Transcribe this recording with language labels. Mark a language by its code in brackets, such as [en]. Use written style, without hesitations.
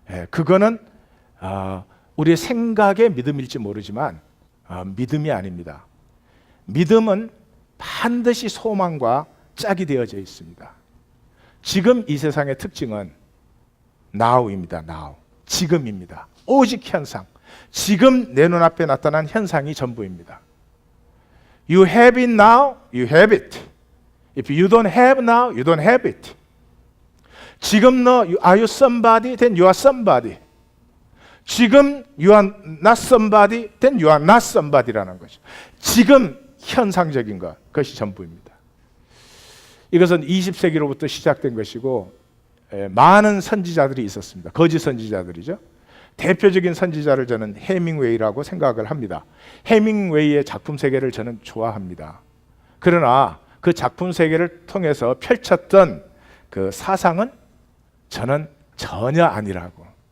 [ko] 그거는 우리의 생각의 믿음일지 모르지만 믿음이 아닙니다. 믿음은 반드시 소망과 짝이 되어져 있습니다. 지금 이 세상의 특징은 now입니다. now. 지금입니다. 오직 현상. 지금 내 눈앞에 나타난 현상이 전부입니다. [en] You have it now, you have it. If you don't have now, you don't have it. [ko] 지금 너 [en] are you somebody? Then you are somebody. 지금 you are not somebody? Then you are not somebody [ko] 라는 거죠. 지금 현상적인 것, 그것이 전부입니다. 이것은 20세기로부터 시작된 것이고 많은 선지자들이 있었습니다. 거짓 선지자들이죠. 대표적인 선지자를 저는 해밍웨이라고 생각을 합니다. 해밍웨이의 작품 세계를 저는 좋아합니다. 그러나 그 작품 세계를 통해서 펼쳤던 그 사상은 저는 전혀 아니라고.